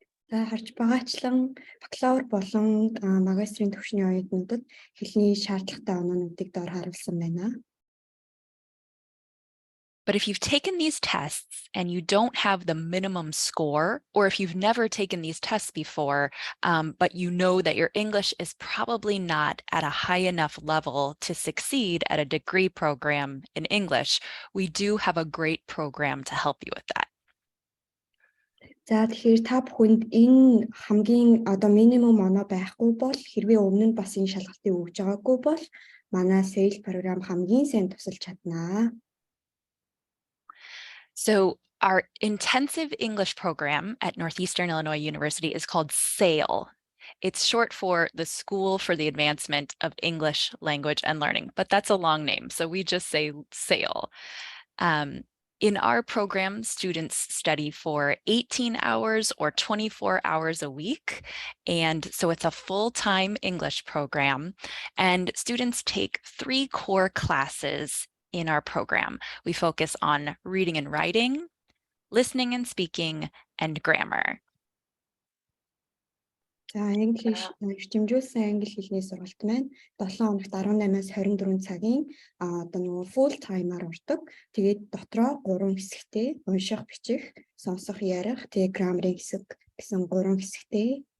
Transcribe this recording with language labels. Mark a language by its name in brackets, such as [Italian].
[Mongolian] За харж байгаачлан бакалавр болон магистрийн төвшний оюутнуудад хэлний шаардлагатай оноонуудыг доор харуулсан байна. [English] But if you've taken these tests and you don't have the minimum score, or if you've never taken these tests before, but you know that your English is probably not at a high enough level to succeed at a degree program in English, we do have a great program to help you with that. [Mongolian] За тэгэхээр та бүхэнд энэ хамгийн одоо минимум оноо байхгүй бол хэрвээ өмнө нь бас энэ шалгалтыг өгж байгаагүй бол манай SAIL програм хамгийн сайн тусалж чаднаа. [English] So Our intensive English program at Northeastern Illinois University is called SAIL. It's short for the School for the Advancement of English Language and Learning, but that's a long name, so we just say SAIL. In our program, students study for 18 hours or 24 hours a week. And so it's a full-time English program. And students take 3 core classes in our program. We focus on reading and writing, listening and speaking, and grammar. [Mongolian] За эрчимжүүлсэн англи хэлний сургалт маань 7 хоногт 18-аас 24 цагийн одоо нөгөө full timer ордог. Тэгээд дотроо 3 хэсэгтэй унших, бичих, сонсох, ярих, тэгээд граммарын хэсэг гэсэн 3 хэсэгтэй.